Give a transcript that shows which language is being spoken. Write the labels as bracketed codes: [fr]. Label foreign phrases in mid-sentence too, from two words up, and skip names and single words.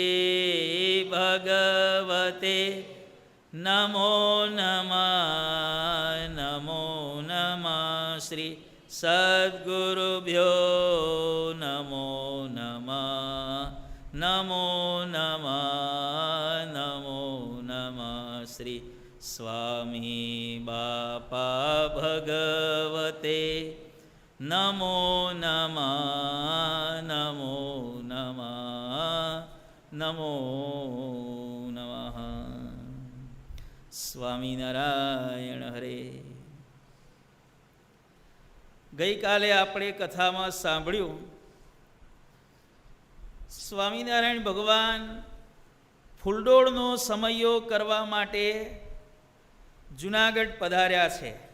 [sa] भगवते नमो नमः नमो नमः श्री सद्गुरुभ्यो नमो नमः नमो नमः नमो नमः श्री स्वामी बापा भगवते नमो नमः नमो नमः नमो नमः સ્વામિનારાયણ હરે. [gu] ગઈકાલે આપણે કથામાં સાંભળ્યું સ્વામિનારાયણ ભગવાન ફૂલડોળનો સમયો કરવા માટે જુનાગઢ પધાર્યા છે